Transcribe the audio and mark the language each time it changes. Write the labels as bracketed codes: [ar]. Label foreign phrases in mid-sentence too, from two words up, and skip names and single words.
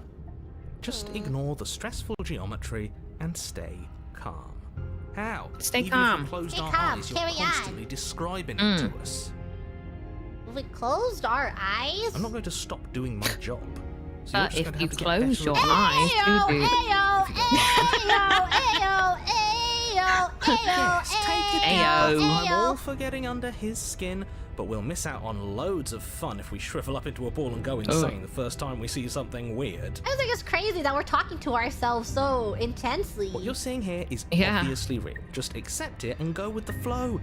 [en] Just ignore the stressful geometry and stay calm. How? Stay Even calm. If we closed Stay our calm, eyes, you're carry on. constantly describing it to us. We closed our eyes? I'm not going to stop doing my job. So But you're just if gonna you have to get close better your at it. eyes, Ayo, dude. ayo, ayo, ayo, ayo, ayo, Yes, take it Ayo. down. I'm all ayo. for getting under his skin, but we'll miss out on loads of fun if we shrivel up into a ball and go insane the first time we see something weird. I was like, it's crazy that we're talking to ourselves so intensely. What you're seeing here is Yeah. obviously real. Just accept it and go with the flow.